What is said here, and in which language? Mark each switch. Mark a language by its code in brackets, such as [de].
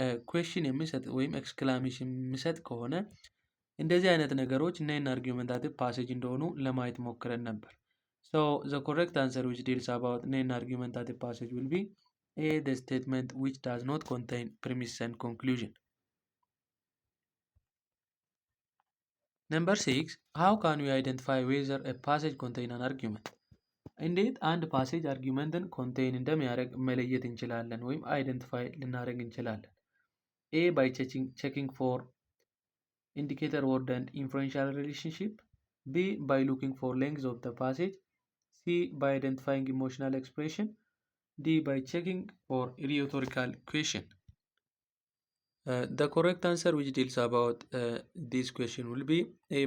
[am] ኩዌስችን የሚሰጥ ወይም ኤክስክላሜሽን የሚሰጥ ከሆነ እንደዚህ አይነት ነገሮች ኔን አርጊመንታቲቭ ፓሴጅ እንደሆኑ ለማየት ሞክረን ነበር። [en] So the correct answer which deals about nen argumentative passage will be A. The statement which does not contain premise and conclusion. Number 6 How can we identify whether a passage contains an argument? [am] እንዴት አንድ ፓሴጅ አርጊመንትን ኮንቴይን እንደሚያደርግ መለየት እንችላለን ወይም አይደንቲፋይ ልናደርግ እንችላለን? [en] A. By checking for indicator word and inferential relationship. B. By looking for length of the passage. C. By identifying emotional expression. D. By checking for rhetorical question. The correct answer which deals about this question will be A.